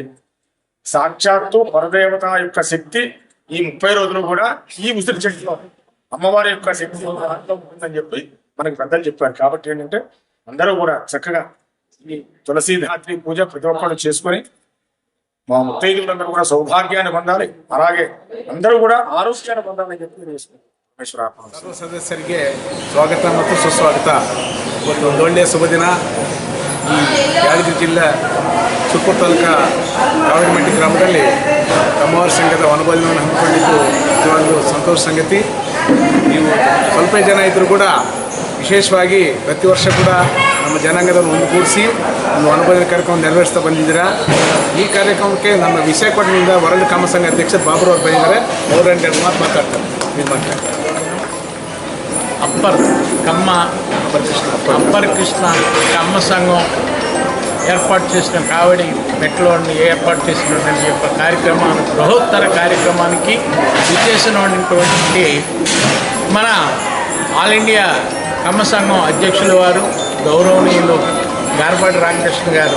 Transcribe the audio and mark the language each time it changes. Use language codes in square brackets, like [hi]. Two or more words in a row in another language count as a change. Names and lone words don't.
[te] సాక్షాత్తు పరదేవత యొక్క శక్తి ఈ 30 రోజులు కూడా ఈ ఉసిరి చెట్టులో అమ్మవారి యొక్క శక్తి ఉంటుందని చెప్పి మనకి పెద్దలు చెప్పారు. కాబట్టి ఏంటంటే అందరూ కూడా చక్కగా ఈ తులసీధాత్రి పూజ ప్రతి ఒక్కరు చేసుకొని మా ముత్తైదులందరూ కూడా సౌభాగ్యాన్ని పొందాలి, అలాగే అందరూ కూడా ಆರೋಗ್ಯಾన్ని పొందాలని చెప్పಿ [kn] ಸರ್ವ ಸದಸ್ಯರಿಗೆ ಸ್ವಾಗತ ಮತ್ತು ಸುಸ್ವಾಗತ. ಇವತ್ತು ಒಂದು ಒಳ್ಳೆಯ ಶುಭ ದಿನ. ಈ ಯಾದಗಿರಿ ಜಿಲ್ಲೆ ಸುರಪುರ ತಾಲೂಕಾ ಕಾವೇರಿಮಟ್ಟಿ ಗ್ರಾಮದಲ್ಲಿ ಕಮ್ಮವಾರಿ ಸಂಘದ ವನಭೋಜನವನ್ನು ಹಮ್ಮಿಕೊಂಡಿದ್ದು ನಿಜವಾಗ್ಲೂ ಸಂತೋಷ ಸಂಗತಿ. ನೀವು ಸ್ವಲ್ಪ ಜನ ಇದ್ದರೂ ಕೂಡ ವಿಶೇಷವಾಗಿ ಪ್ರತಿ ವರ್ಷ ಕೂಡ ನಮ್ಮ ಜನಾಂಗದನ್ನು ಒಂದುಗೂಡಿಸಿ ಒಂದು ವನಭೋಜನ ಕಾರ್ಯಕ್ರಮ ನೆರವೇರಿಸ್ತಾ ಬಂದಿದ್ದೀರಾ. ಈ ಕಾರ್ಯಕ್ರಮಕ್ಕೆ ನಮ್ಮ ವಿಶಾಖಪಟ್ಟಣದಿಂದ ವರಲ್ಡ್ ಕಮ್ಮ ಸಂಘ ಅಧ್ಯಕ್ಷ ಬಾಬರು ಅವರು ಬಂದಿದ್ದಾರೆ. ಅವರ ಮಾತು ಮಾತಾಡ್ತಾರೆ. ನಿಮ್ಮ ಮಾತಾಡ್ತಾರೆ. [te] అప్పర్ కృష్ణ కమ్మ సంఘం ఏర్పాటు చేసిన కావడి మెట్లోని ఏర్పాటు చేసినటువంటి యొక్క కార్యక్రమాన్ని బృహత్తర కార్యక్రమానికి విచ్చేసినటువంటి మన ఆల్ ఇండియా కమ్మ సంఘం అధ్యక్షుల వారు గౌరవనీయులు గారపాటి రామకృష్ణ గారు.